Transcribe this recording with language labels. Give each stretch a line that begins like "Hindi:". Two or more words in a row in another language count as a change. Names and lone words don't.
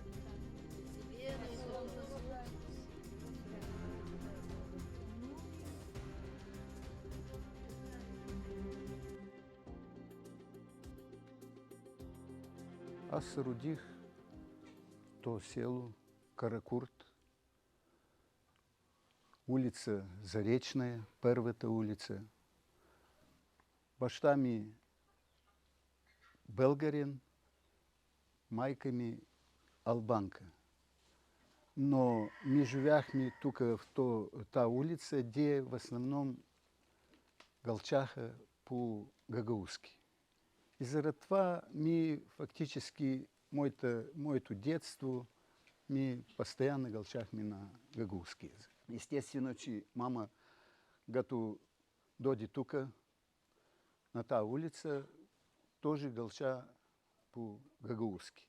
Bulgarian: Себе Аз се родих в то село Каракурт, улица Заречная, първата улица. Баща ми българин, майка ми албанка. Но ми живяхме тук в та улица,
Russian: где в основном
Bulgarian: галчаха по гагаузски. И заради това ми фактически моето детство ми постоянно галчахме на гагаузски язик. Естествено, че мама, като дойде тук, на тази улица, тоже галча по гагаузски.